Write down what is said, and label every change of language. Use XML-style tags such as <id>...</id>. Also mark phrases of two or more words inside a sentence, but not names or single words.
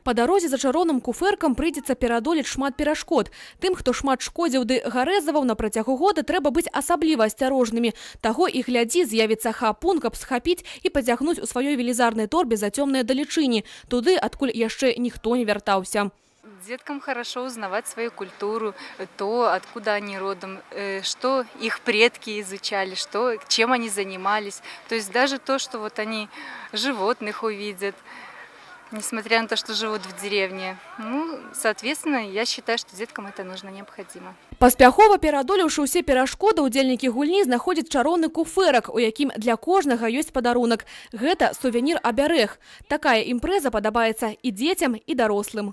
<be>Па дарозе за чароўным куфэркам прыйдзецца пераадолець шмат перашкод. Тым, хто шмат шкодзіў ды гарэзаваў на працягу года, трэба быць асабліва асцярожнымі. Таго і глядзі, з'явіцца хапун, каб схапіць і пацягнуць у сваёй велізарнай торбе за цёмныя далечыні, туды, адкуль яшчэ ніхто не вяртаўся.</be> <ru>Деткам хорошо узнавать свою культуру, то, откуда они родом, что их предки изучали, чем они занимались. То есть даже то, что вот они животных увидят, несмотря на то, что живут в деревне. Соответственно, я считаю, что деткам это нужно, необходимо.</ru> <be>Паспяхова пераадолеўшы ўсе перашкоды, удзельнікі гульні знаходзяць чароўны куфэрак, у якім для кожнага ёсць падарунак. Гэта сувенір-абярэг. Такая імпрэза падабаецца і дзецям, і дарослым.</be>